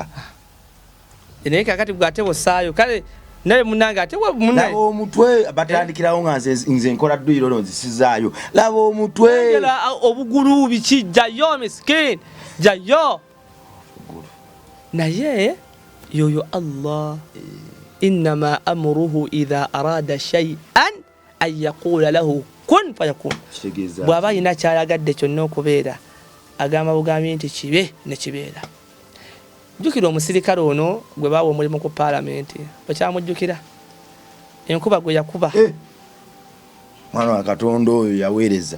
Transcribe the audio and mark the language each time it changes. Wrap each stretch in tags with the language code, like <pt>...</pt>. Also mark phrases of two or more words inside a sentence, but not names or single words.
<lg>naye kakati bw'ate bosaayo kale naye munange ate laba omutwe batandikirawo nga nze nkola dduyiro nzisizaayo laba omutwe obugulu biki jjayo miskini jjayo naye yoyo Allah</lg> <ar>innama amruhu idha arada shay'an an yaqula lahu kun fayakun</ar> <lg>bw'aba alina kyalagadde kyonna okubeera agamba bugambi nti kibe ne kibeera. Jjukira omusirikale ono gwe baawa omulimu ku paalamenti bakyamujjukira enkuba gwe yakuba mwana wa Katonda oyo yaweereza</lg>